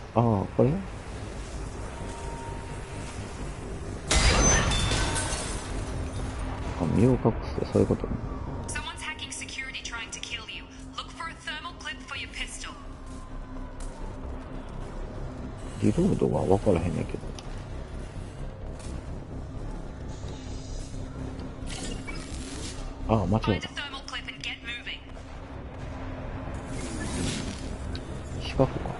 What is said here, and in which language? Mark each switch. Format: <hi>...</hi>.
<ja>ああ、これあ、身を隠すってそういうことね。</ja> <en>Someone's hacking security trying to kill you. Look for a thermal clip for your pistol.</en> <ja>リロードは分からへんねんけど。ああ、間違え</ja> <en>Find a</en> <ja>た。</ja> <en>thermal clip and get moving.</en> <ja>四角か。</ja>